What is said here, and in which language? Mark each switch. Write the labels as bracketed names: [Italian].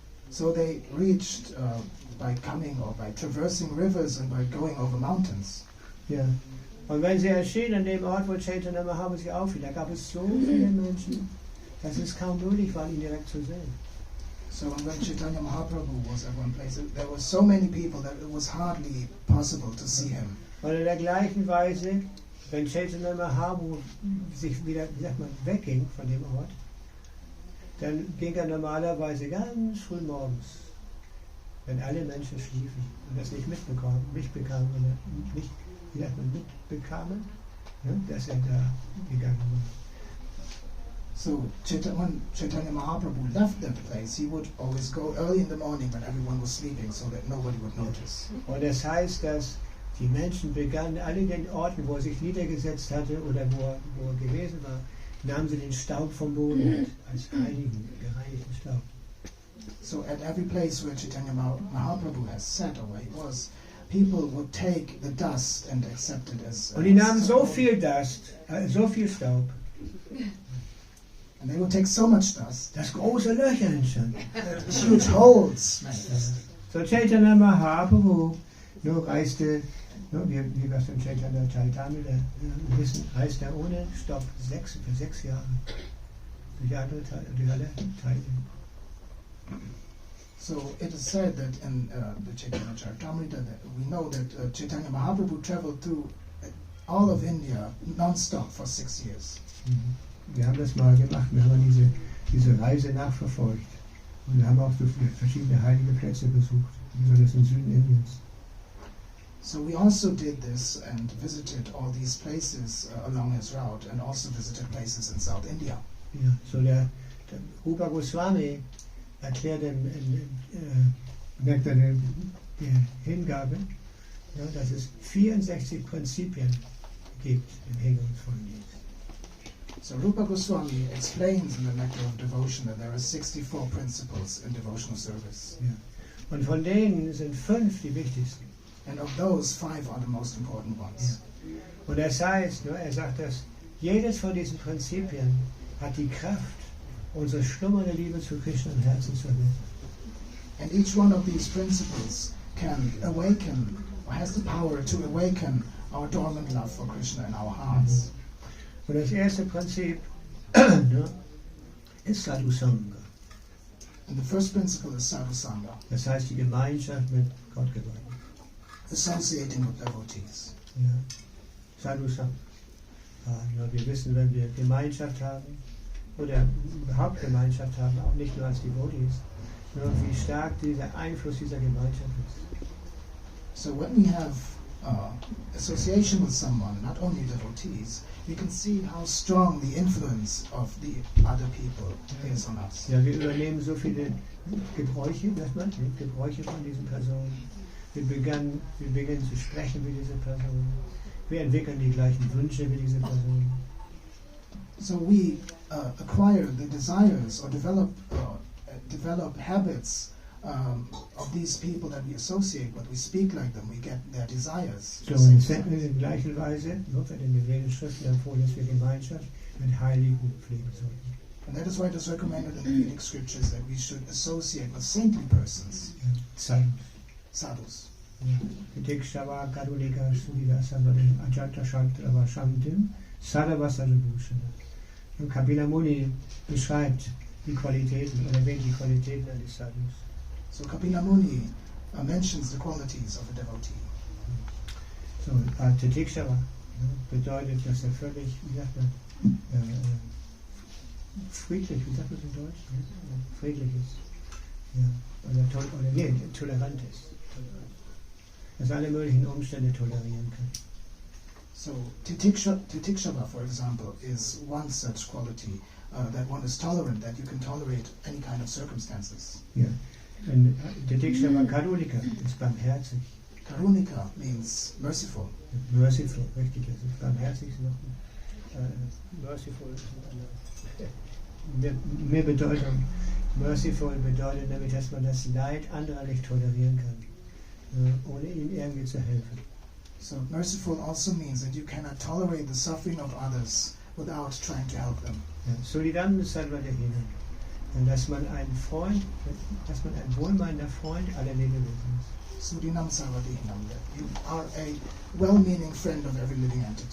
[English] So they reached by coming or by traversing rivers and by going over mountains. [German] Ja. Und wenn sie erschienen an dem Ort, wo Chaitanya Mahaprabhu sich aufhielt, da gab es so viele Menschen, dass es kaum möglich war, ihn direkt zu sehen. [English] So when Chaitanya Mahaprabhu was at one place, there were so many people that it was hardly possible to see him. [German] Und in der gleichen Weise, wenn Chaitanya Mahaprabhu sich wieder, wie sagt man, wegging von dem Ort, dann ging er normalerweise ganz früh morgens, wenn alle Menschen schliefen und das nicht mitbekamen oder nicht, wie sagt man, mitbekamen, dass er da gegangen war. [English] So when Chaitanya Mahaprabhu left that place, he would always go early in the morning when everyone was sleeping, so that nobody would notice. [German] Und das heißt, dass die Menschen begannen, alle den Orten, wo er sich niedergesetzt hatte oder wo er gewesen war, nahmen sie den Staub vom Boden mit, als heiligen, gereinigten Staub. [English] So at every place where Chaitanya Mahaprabhu has sat or where he was, people would take the dust and accept it as. [German] Und die nahmen so viel Dust, so viel Staub. [English] And they would take so much dust. [German] Dass große Löcher entstanden. [English] Huge holes. [German] So Chaitanya Mahaprabhu reiste, wie wir es von Chaitanya Charitamrita wissen, reiste er ohne Stopp für 6 Jahre durch alle Teile. [English] So it is said that in the Chaitanya Charitamrita that we know that Chaitanya Mahaprabhu traveled through all of India non-stop for 6 years. [German] Wir haben das mal gemacht, wir haben diese Reise nachverfolgt und wir haben auch so verschiedene heilige Plätze besucht, besonders im Süden Indiens. [English] So we also did this and visited all these places along his route and also visited places in South India. [German] Ja, so der Rupa Goswami erklärt der Hingabe, dass es 64 Prinzipien gibt im hingebungsvollen Dienst. [English] So Rupa Goswami explains in the Nectar of Devotion that there are 64 principles in devotional service. [German] Ja. Und von denen sind 5 die wichtigsten. [English] And of those, 5 are the most important ones. [German] Ja. Und das heißt, er sagt, dass jedes von diesen Prinzipien hat die Kraft, unsere schlummernde Liebe zu Krishna im Herzen zu erwecken. [English] And each one of these principles can awaken, or has the power to awaken our dormant love for Krishna in our hearts. [German] Und das erste Prinzip ist Sadhu Sangha. [English] And the first principle is Sadhu Sangha. [German] Das heißt die Gemeinschaft mit Gottgeweihten. [English] Associating with devotees. [German] Ja. Sadhu Sangha. Wir wissen, wenn wir Gemeinschaft haben oder überhaupt Gemeinschaft haben, auch nicht nur als Devotees, wie stark dieser Einfluss dieser Gemeinschaft ist. [English] So when we have association with someone, not only devotees, we can see how strong the influence of the other people is on us. [German] Ja, wir übernehmen so viele Gebräuche von diesen Personen. Wir beginnen zu sprechen wie diese Personen. Wir entwickeln die gleichen Wünsche wie diese Personen. [English] So we acquire the desires or develop habits of these people that we associate with. We speak like them. We get their desires. [German] So in der gleichen Weise wird in den Vedic Schriften empfohlen, dass wir Gemeinschaft mit Heiligen pflegen sollten. [English] And that is why it is recommended in the Vedic scriptures that we should associate with saintly persons. [Sanskrit] Sadhus. Tikshava Karulika Sudivasavarim Ajanta Shantrava Shantim Sadhavasarabhushana. [German] Und Kapila Muni beschreibt die Qualitäten oder erwähnt die Qualitäten eines Sadhus. [English] So Kapila Muni mentions the qualities of a devotee. [German] So, Tikshava bedeutet, dass er völlig, wie sagt man, friedlich, wie sagt man in Deutsch? Friedlich ist. Ja, oder tolerant ist. Dass alle möglichen Umstände tolerieren kann. [English] So Titikshava, for example, is one such quality, that one is tolerant, that you can tolerate any kind of circumstances. [German] Ja. Und Titikshava Karulika ist barmherzig. [English] Karunika means merciful. [German] Merciful, richtig, das ist barmherzig noch. Merciful ist noch mehr Bedeutung. Merciful bedeutet nämlich, dass man das Leid anderer nicht tolerieren kann, ohne ihnen irgendwie zu helfen. [English] So merciful also means that you cannot tolerate the suffering of others without trying to help them. [Sanskrit] Ja, Solidam Sarvadehinam. [German] Und dass man ein wohlmeinender Freund aller Lebewesen ist. [Sanskrit] Surinam Sarvadehinam, [English] that you are a well-meaning friend of every living entity.